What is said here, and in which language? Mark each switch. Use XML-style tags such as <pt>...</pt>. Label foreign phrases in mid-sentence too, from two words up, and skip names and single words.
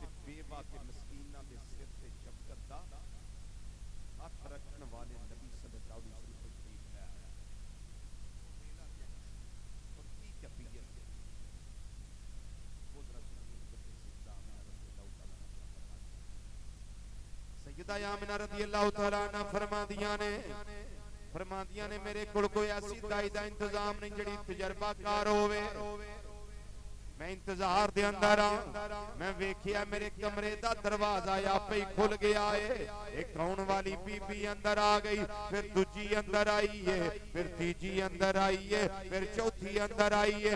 <pa>بیوہ تے مسکیناں دے سر تے شفقت دا ہتھ رکھنے والے نبی</pa> <ar>صلى الله عليه وسلم</ar> <pa>تشریف لے آیا اور کی کیفیت</pa> <ur>وہ ذرا سنیے جب سجدہ</ur> <pa>سیدہ آمنہ</pa> <ar>رضي الله تعالى عنها</ar> <pa>فرمادیاں نے میرے کول کوئی ایسی دائی دا انتظام نہیں جیہڑی تجربہ کار ہووے. میں انتظار دے اندر میں ویکھیا میرے کمرے دا دروازہ آپے ہی کھل گیا ہے. ایک کون والی بی بی اندر آ گئی، پھر دوجی اندر آئی ہے، پھر تیجی اندر آئی ہے، پھر چوتھی اندر آئی ہے.</pa>